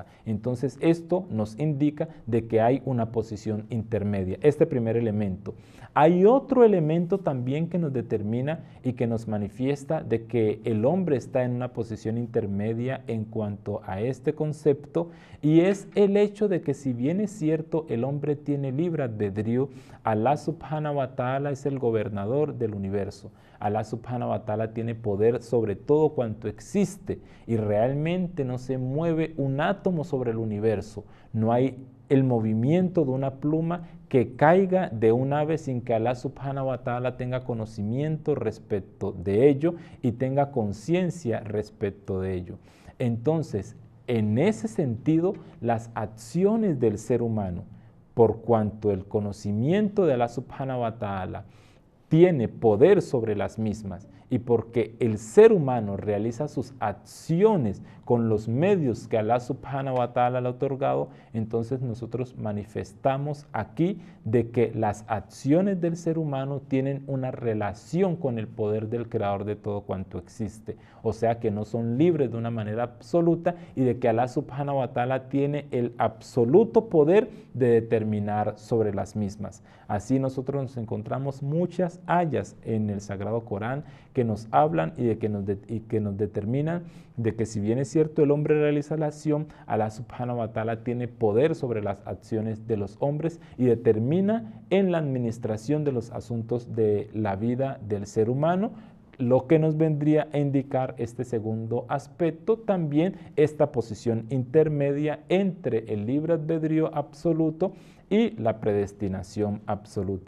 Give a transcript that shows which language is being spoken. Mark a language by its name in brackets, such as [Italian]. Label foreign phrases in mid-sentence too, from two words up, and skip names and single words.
[Spanish] Entonces, esto nos indica de que hay una posición intermedia, este primer elemento. Hay otro elemento también que nos determina y que nos manifiesta de que el hombre está en una posición intermedia en cuanto a este concepto, y es el hecho de que, si bien es cierto el hombre tiene libre albedrío, [Arabic] الله سبحانه وتعالى [Spanish] es el gobernador del universo. [Arabic] الله سبحانه وتعالى [Spanish] tiene poder sobre todo cuanto existe y realmente no se mueve un átomo sobre el universo. No hay el movimiento de una pluma que caiga de un ave sin que [Arabic] الله سبحانه وتعالى [Spanish] tenga conocimiento respecto de ello y tenga conciencia respecto de ello. Entonces, en ese sentido, las acciones del ser humano, por cuanto el conocimiento de [Arabic] الله سبحانه وتعالى [Spanish] tiene poder sobre las mismas, y porque el ser humano realiza sus acciones con los medios que [Arabic] الله سبحانه وتعالى [Spanish] le ha otorgado, entonces nosotros manifestamos aquí de que las acciones del ser humano tienen una relación con el poder del Creador de todo cuanto existe, o sea que no son libres de una manera absoluta, y de que [Arabic] الله سبحانه وتعالى [Spanish] tiene el absoluto poder de determinar sobre las mismas. Así nosotros nos encontramos muchas ayas en el Sagrado Corán que nos hablan y que nos determinan de que, si bien es cierto el hombre realiza la acción, [Arabic] الله سبحانه وتعالى [Spanish] tiene poder sobre las acciones de los hombres y determina en la administración de los asuntos de la vida del ser humano, lo que nos vendría a indicar este segundo aspecto, también esta posición intermedia entre el libre albedrío absoluto y la predestinación absoluta.